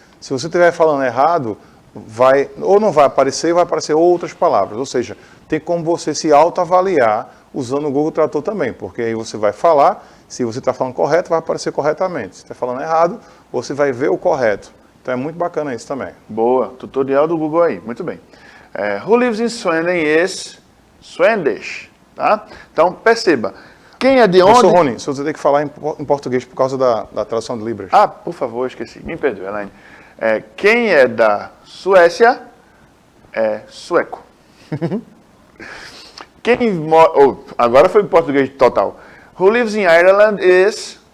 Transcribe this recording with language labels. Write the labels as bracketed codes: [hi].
[pt] Se você estiver falando errado, ou não vai aparecer outras palavras. Ou seja, tem como você se autoavaliar usando o Google Tradutor também, porque aí você vai falar, se você está falando correto, vai aparecer corretamente. Se está falando errado, você vai ver o correto. Então é muito bacana isso também. Boa, tutorial do Google aí, muito bem. [en] Who lives in Sweden is Swedish, tá? [pt] Então perceba, quem é de onde... Professor Rony, você tem que falar em português por causa da tradução de Libras. Ah, por favor, esqueci, me perdoe, Elaine. Quem é da Suécia é sueco. Quem mora... agora foi em português total. [en] Who lives in Ireland is...